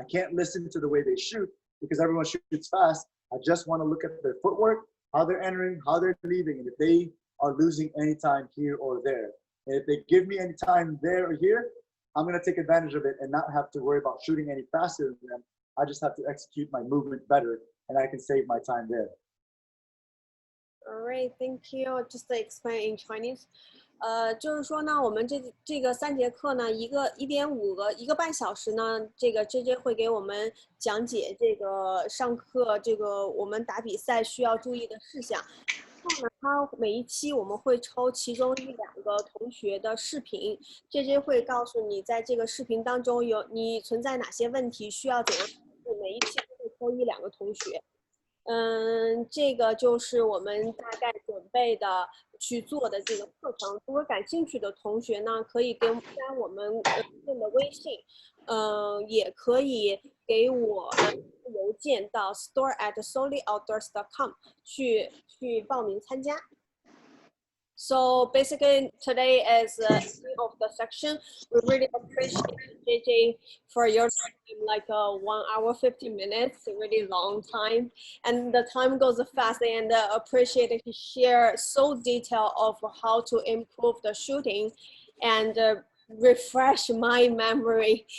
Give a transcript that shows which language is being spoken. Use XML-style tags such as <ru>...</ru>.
<en>I can't listen to the way they shoot because everyone shoots fast. I just want to look at their footwork, how they're entering, how they're leaving, and if they are losing any time here or there. And if they give me any time there or here, I'm going to take advantage of it and not have to worry about shooting any faster than them. I just have to execute my movement better, and I can save my time there. All right, thank you. Just to explain in Chinese.</en> <zh>就是说呢，我们这个3节课呢，一个半小时呢，这个 JJ 会给我们讲解这个上课这个我们打比赛需要注意的事项。然后呢，他每一期我们会抽其中1、2个同学的视频 ，JJ 会告诉你在这个视频当中你存在哪些问题，需要怎样。每一期都会抽1、2个同学。这个就是我们大概准备的去做的这个课程。如果感兴趣的同学呢，可以加我们的微信，也可以给我邮件到 store@solioutdoors.com 去报名参加。</zh> <en>So basically, today is the end of the section. We really appreciate JJ for your time, like 1 hour 50 minutes, a really long time, and the time goes fast. And appreciate he share so detail of how to improve the shooting, and refresh my memory.</en>